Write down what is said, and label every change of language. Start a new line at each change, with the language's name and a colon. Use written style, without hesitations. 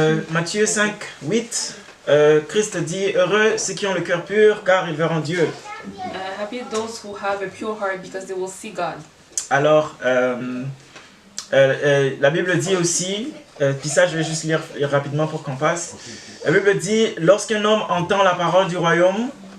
French: Matthieu 5:8, Christ dit « Heureux ceux qui ont le cœur pur, car ils verront Dieu. »
English: Happy those who have a pure heart, because they will see God.
French: Alors, la Bible dit aussi, puis ça je vais juste lire rapidement pour qu'on passe. La Bible dit, lorsqu'un homme entend la parole du royaume,